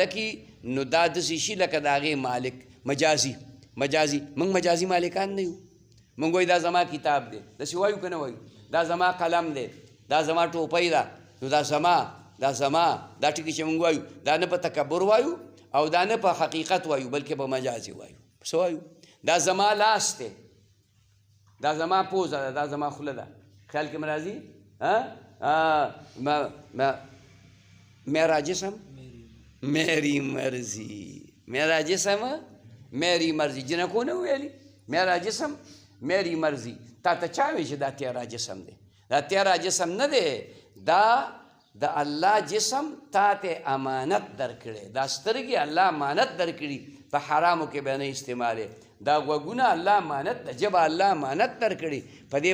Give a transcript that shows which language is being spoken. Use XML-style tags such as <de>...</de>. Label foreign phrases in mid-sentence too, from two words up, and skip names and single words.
<ps>کړي نو دا داسې شي لکه د هغې مالک مجازي موږ مجازي مالکان نه یو موږ وایو دا زما کتاب دی داسې وایو که نه وایو دا زما قلم دی دا زما ټوپۍ ده نو دا زما دا ټکي چې موږ وایو دا نه په تکبر وایو او دا نه په حقیقت وایو بلکې په مجازي وایو څه وایو دا زما لاس دی دا زما پوزه ده دا زما خوله ده خیال کې مې راځي</ps> <ur>میرا جسم میری مرضی میرا جسم میری مرضی</ur> <ps>جنکو نه ویلي</ps> <ur>میرا جسم میری مرضی</ur> <ps>تا ته چا وایي چې دا</ps> <ur>تیرا جسم</ur> <ps>دی دا</ps> <ur>تیرا جسم</ur> <ps>نه دی دا د الله جسم تا ته امانت درکړی دا سترګې الله امانت درکړي په حرامو کې به نه استعمالې دا غوږونه الله امانت د ژبه الله امانت درکړي په دې</ps>